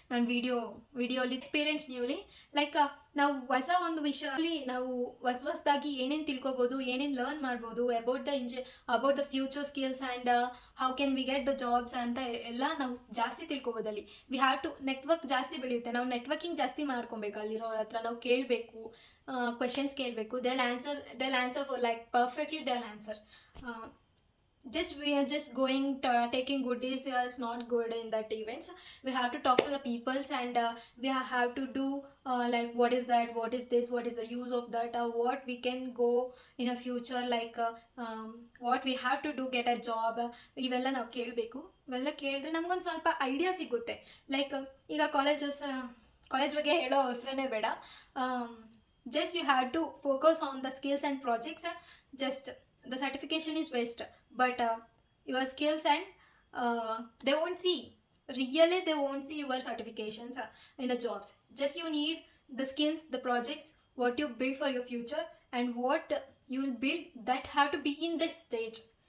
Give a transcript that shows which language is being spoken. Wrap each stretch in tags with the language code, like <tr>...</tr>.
<kn>ನಾನು ವಿಡಿಯೋಲಿ experience newly. Like ನಾವು ಹೊಸ ಒಂದು ವಿಷಯದಲ್ಲಿ ನಾವು ಹೊಸದಾಗಿ ಏನೇನು ತಿಳ್ಕೊಬೋದು, ಏನೇನು ಲರ್ನ್ ಮಾಡ್ಬೋದು</kn> <en>about the future skills and how can we get the jobs</en> <kn>ಅಂತ ಎಲ್ಲ ನಾವು ಜಾಸ್ತಿ ತಿಳ್ಕೊಬೋದಲ್ಲಿ.</kn> <en>we have to</en> <kn>ನೆಟ್ವರ್ಕ್ ಜಾಸ್ತಿ ಬೆಳೆಯುತ್ತೆ. ನಾವು ನೆಟ್ವರ್ಕಿಂಗ್ ಜಾಸ್ತಿ ಮಾಡ್ಕೊಬೇಕು. ಅಲ್ಲಿರೋರ ಹತ್ರ ನಾವು ಕೇಳಬೇಕು, ಕ್ವೆಶನ್ಸ್ ಕೇಳಬೇಕು.</kn> <en>They answer for like perfectly they answer. just we are just going to, taking goodies is not good in that events. We have to talk to the peoples, and we have to do like what is that, what is this, what is the use of that, what we can go in a future, like what we have to do get a job.</en> <kn>ಇವೆಲ್ಲ ನಾವು ಕೇಳಬೇಕು. ಇವೆಲ್ಲ ಕೇಳಿದ್ರೆ ನಮ್ಗೊಂದು ಸ್ವಲ್ಪ idea ಸಿಗುತ್ತೆ. Like ಈಗ college ಬಗ್ಗೆ ಹೇಳೋ ಅವಸರನೇ ಬೇಡ.</kn> <en>Just you have to focus on the skills and projects. Just the certification is waste, but your skills, and they won't see, really they won't see your certifications in the jobs. Just you need the skills, the projects, what you build for your future, and what you will build that have to be in this stage.</en>